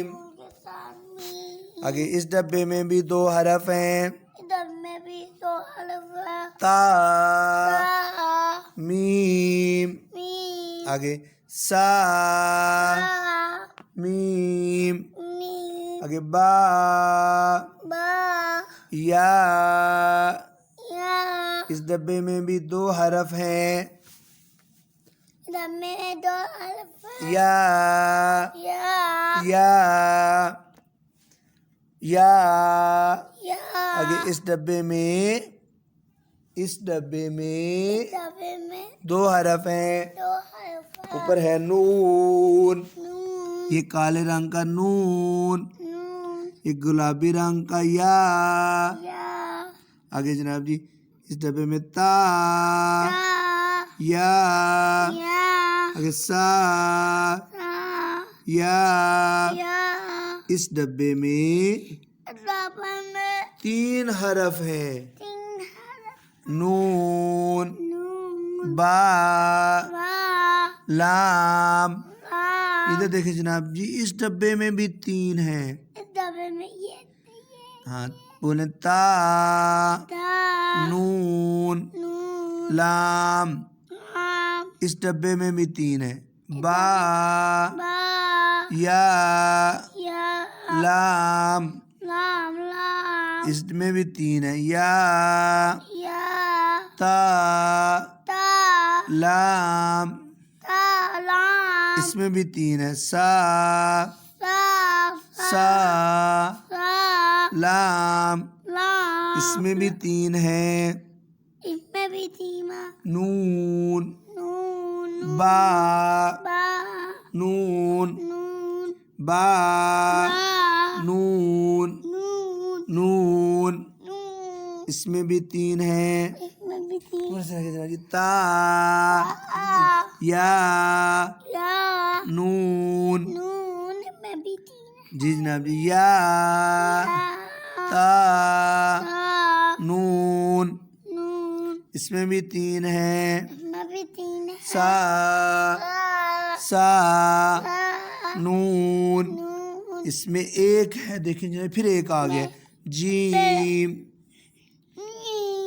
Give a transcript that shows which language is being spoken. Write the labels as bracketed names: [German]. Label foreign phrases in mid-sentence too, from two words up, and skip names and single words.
[Urdu] نون کے ساتھ میم۔ آگے اس ڈبے میں بھی دو حرف ہیں، ڈبے میں بھی دو حرف ہیں، تا، تا، میم، میم، آگے سا، تا، میم، میم، آگے با، با، یا۔ یا، اس ڈبے میں بھی دو حرف ہیں، ڈبے میں دو حرف ہیں، یا، یا، یا، یا۔ یا، آگے اس ڈبے میں ڈبے میں دو حرف ہیں، دو حرف ہیں، اوپر ہے نون، نون، یہ کالے رنگ کا نون، نون، یہ گلابی رنگ کا یا۔ یا، آگے جناب جی اس ڈبے میں تا، تا، یا، یا، آگے سا، تا، یا۔ یا۔ اس ڈبے میں ڈبے میں تین حرف ہیں، تین حرف، نون، نون، با، با، لام۔ با۔ ادھر دیکھیں جناب جی اس ڈبے میں بھی تین ہیں، اس ڈبے میں یہ ہاں بولیں تا، تا، نون، نون، لام۔ لام، اس ڈبے میں بھی تین ہیں، با، با، یا، یا، لام۔ لام، لام، اس میں بھی تین ہیں، یا، یا، تا، تا، لام۔ تا، لام، اس میں بھی تین ہیں، سا، سا، سا، سا، لام۔ لام، اس میں بھی تین ہیں، اس میں بھی تین ہیں، نون، نون، با، با، نون، نون، با، با، نون، نون، نون۔ نون، اس میں بھی تین ہیں، اس میں بھی تین، تا، تا، یا، یا، نون۔ نون میں بھی تین ہیں، جی جناب جی یا، تا، تا، نون۔ نون، اس میں بھی تین ہیں، اس میں بھی تین ہیں، سا، سا، سا، سا، نون۔ نون، اس میں ایک ہے، دیکھیں جناب پھر ایک آ گیا، جیم، میم،